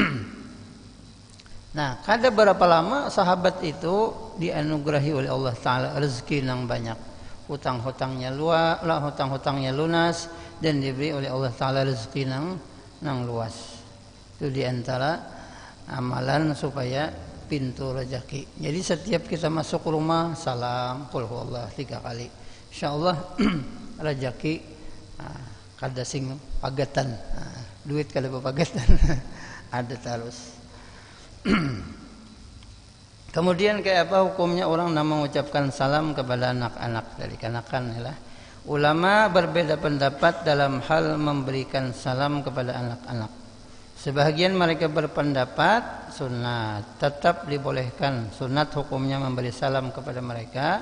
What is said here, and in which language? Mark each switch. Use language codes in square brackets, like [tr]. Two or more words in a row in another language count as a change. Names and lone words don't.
[id] Nah, kada berapa lama sahabat itu dianugerahi oleh Allah Ta'ala rezeki yang banyak, hutang-hutangnya lunas, dan diberi oleh Allah Ta'ala rezeki yang luas. Itu diantara amalan supaya pintu rezeki. Jadi setiap kita masuk rumah salam [ar] قل هو الله [id] 3 kali. [bjn] Insyaallah rezeki kada sing pagatan. Duit kada pagatan. Ada terus. [id] Kemudian kayak apa hukumnya orang yang mengucapkan salam kepada anak-anak dari kanakan ialah ulama berbeda pendapat dalam hal memberikan salam kepada anak-anak. Sebahagian mereka berpendapat sunat, tetap dibolehkan, sunat hukumnya memberi salam kepada mereka.